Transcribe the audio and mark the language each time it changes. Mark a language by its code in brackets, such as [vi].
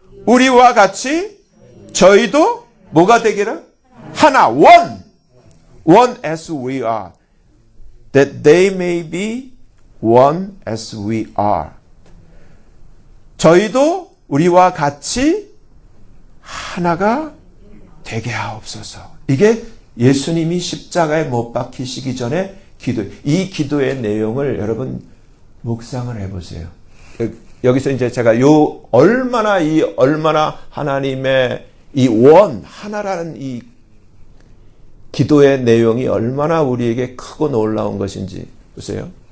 [ko] 우리와 같이 저희도 뭐가 되기를? 하나, [en] one as we are, that they may be one as we are. [ko] 저희도 우리와 같이 하나가 되게 하옵소서. 이게 예수님이 십자가에 못 박히시기 전에 기도, 이 기도의 내용을 여러분 묵상을 해보세요. 여기서 이제 제가 얼마나 하나님의 하나라는 이 기도의 내용이 얼마나 우리에게 크고 놀라운 것인지 보세요.